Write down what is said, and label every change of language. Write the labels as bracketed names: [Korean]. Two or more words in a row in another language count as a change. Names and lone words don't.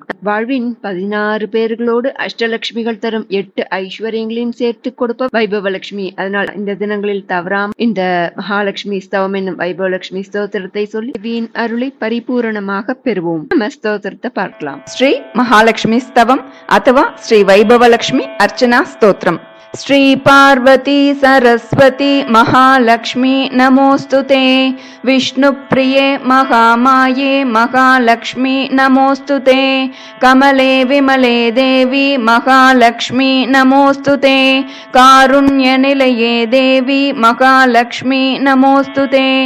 [Tamil] வாழ்வின் 16 பேர்களோடு அஷ்டலட்சுமிகள் தரும் 8 ஐஸ்வர்யங்களையும் சேர்த்து கொடுப்ப வைபவலட்சுமி. அதனால் இந்த தினங்களில் தவறாம இந்த மகாலட்சுமி ஸ்தவம் என்னும் வைபவலட்சுமி ஸ்தோத்திரத்தை சொல்லி தேவியின் அருளை பரிபூரணமாக பெறுவோம். நம்ம ஸ்தோத்திரத்தை பார்க்கலாம். ஸ்ரீ மகாலட்சுமி ஸ்தவம் அथवा ஸ்ரீ வைபவலட்சுமி அர்ச்சனா ஸ்தோத்திரம். [Sanskrit] श्री पार्वती सरस्वती महालक्ष्मी नमोस्तुते, विष्णुप्रिये महामाये महालक्ष्मी नमोस्तुते, कमले विमले देवी महालक्ष्मी नमोस्तुते, कारुण्यनिलये देवी महालक्ष्मी नमोस्तुते,